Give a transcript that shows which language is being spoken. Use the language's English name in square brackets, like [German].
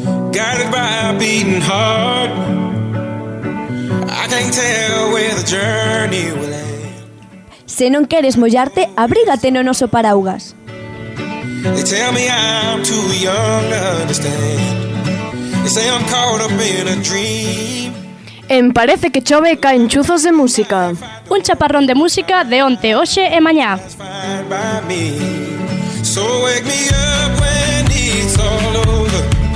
[English] Guided by a beating heart, I can't tell where the journey will end. [Galician] Se non queres mollarte, abrígate no noso paraugas. [English] They tell me I'm too young to understand. They say I'm caught up in a dream. [Galician] En Parece que chove caen chuzos de música. Un chaparrón de música de onte, hoxe e mañá. [English] So wake me up when it's all over.